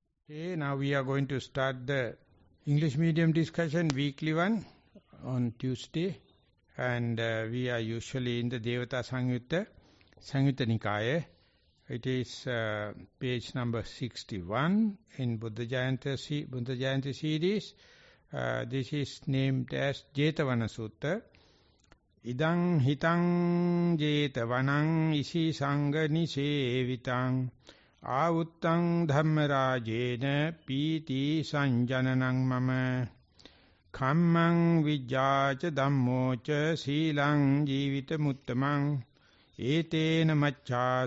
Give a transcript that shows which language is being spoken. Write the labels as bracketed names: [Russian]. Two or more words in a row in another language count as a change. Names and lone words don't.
[English] Okay, now we are going to start the English medium discussion, weekly one, on Tuesday. And we are usually in the Devata Sangyutta Nikaya. It is page number 61 in Buddha Jayanti series. This is named as Jetavana Sutta. [Pali] Idang hitang jetavanang isi sangha nisevitang Avuttang dhammarajena piti sanjananang mama Khammang vijjaca dhammoca silang jivitamuttamang Etena maccha